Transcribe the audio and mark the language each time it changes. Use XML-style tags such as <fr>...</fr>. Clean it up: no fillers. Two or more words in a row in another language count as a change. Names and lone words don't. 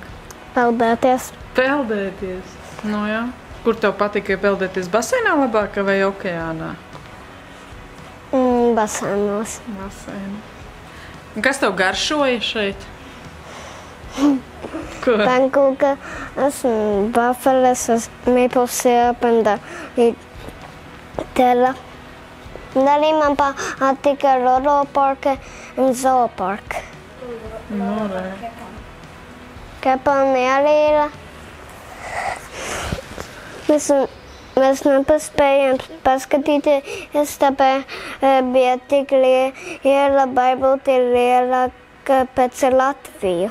<lv>Peldēties. Peldēties? Nu jā. Kur tev patika peldēties? Baseinā labāk vai okeānā? Basēnos. Basēnā. Un kas tev garšoja šeit? Ko?</lv> <en>Pancakes, waffles, maple syrup and Nutella.</en> <lv>Un arī man patika Roro Park un Zoo Park. Nu, Kapelni arī ir. Mēs nepaspējām paskatīties, tāpēc bija tik liela, varbūt ir lielāka pēc Latviju.</lv>